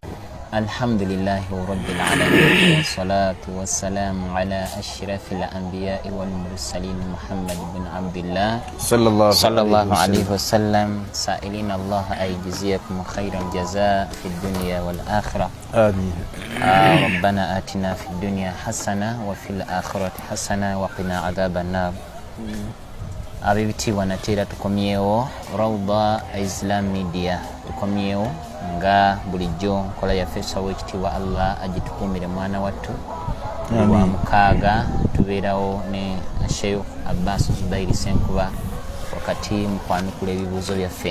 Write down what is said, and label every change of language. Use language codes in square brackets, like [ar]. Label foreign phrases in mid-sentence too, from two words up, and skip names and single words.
[ar] الحمد لله رب العالمين والصلاة والسلام على أشرف الأنبياء والمرسلين محمد بن عبد الله صلى الله عليه وسلم سائلين الله أن يجزيكم خير الجزاء في الدنيا والآخرة آمين. ربنا آتنا في الدنيا حسنة وفي الآخرة حسنة وقنا عذاب النار. [lg] Abibitiibwa nateera tukomyewo Rawda Islam Media tukomyewo nga bulijjo nkola yaffe sawa ekitiibwa Allah agitukuumire mwana wattu wa mukaaga tubeerawo ne Sheikh Abbas Zubairi Senkuba wakati mu kwanukula ebibuuzo byaffe.